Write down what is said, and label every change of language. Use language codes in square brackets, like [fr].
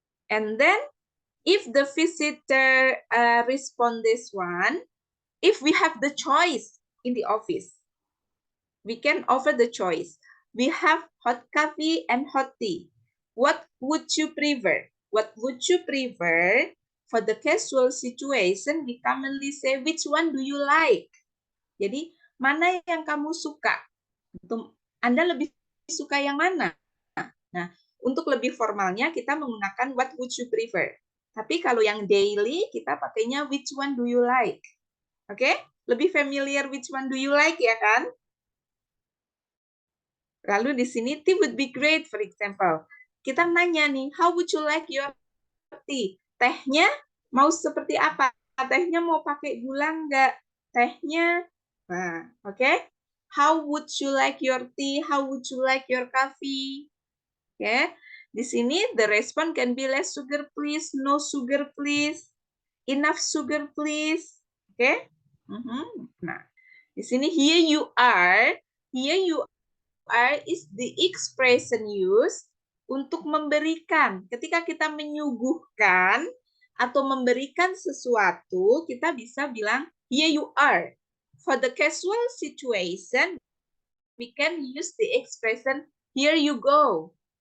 [en] And then if the visitor respond this one, if we have the choice in the office, we can offer the choice. We have hot coffee and hot tea. What would you prefer? What would you prefer? For the casual situation, we commonly say, which one do you like? [id] Jadi, mana yang kamu suka? Anda lebih suka yang mana? Nah, untuk lebih formalnya kita menggunakan [en] what would you prefer. [id] Tapi kalau yang daily kita pakainya [en] which one do you like. [id] Oke? Lebih familiar [en] which one do you like [id] ya kan? Lalu di sini [en] tea would be great for example. [id] kita nanya nih, [en] how would you like your tea? [id] Tehnya mau seperti apa? Tehnya mau pakai gula nggak? Tehnya, nah, oke? [en] How would you like your tea? How would you like your coffee? Oke, [id] di sini [en] the response can be less sugar please, no sugar please, enough sugar please. Oke? Nah, [id] di sini [en] here you are is the expression used [id] untuk memberikan. Ketika kita menyuguhkan atau memberikan sesuatu, kita bisa bilang [en] here you are. For the casual situation, we can use the expression here you go.